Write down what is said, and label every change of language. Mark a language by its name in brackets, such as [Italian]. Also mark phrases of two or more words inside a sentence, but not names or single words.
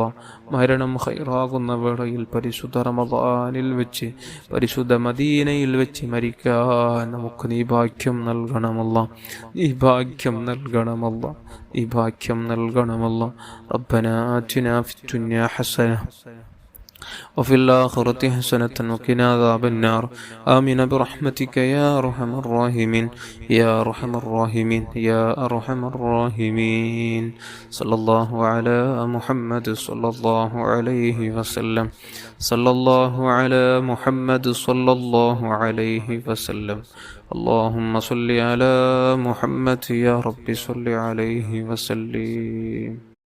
[Malayalam] മരണം ഖൈറാകുന്ന വേളയിൽ പരിശുദ്ധ റമളാനിൽ വെച്ച്, പരിശുദ്ധ മദീനയിൽ വെച്ച് മരിക്കാൻ നമുക്ക് നീ ഭാഗ്യം നൽകണമല്ല. നീ ഭാഗ്യം നൽകണമല്ല. നീ ഭാഗ്യം നൽകണമല്ല. [Arabic] ربنا آتنا في الدنيا حسنة وفي الآخرة حسنة وقنا عذاب النار آمين برحمتك يا أرحم الراحمين يا أرحم الراحمين يا أرحم الراحمين صلى الله على محمد صلى الله عليه وسلم صلى الله على محمد صلى الله عليه وسلم اللهم صل على محمد يا رب صل عليه وسلم.